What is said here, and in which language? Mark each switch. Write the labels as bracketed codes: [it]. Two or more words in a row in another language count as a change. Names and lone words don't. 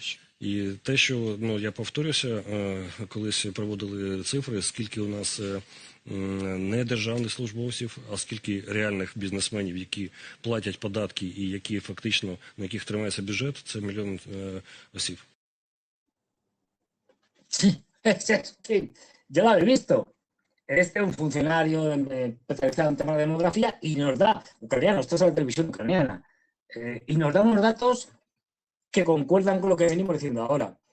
[uk] І те, що, я повторюся, колись проводили цифри, скільки у нас не державних службовців, а скільки реальних бізнесменів, які платять податки і які фактично, на яких тримається бюджет, це 1 мільйон осіб. [es] Yo lo habéis visto. Este es un funcionario especializado en temas de demografía y nos da, ucraniano, esto es la televisión ucraniana, y nos da unos datos que concuerdan con lo que venimos diciendo ahora.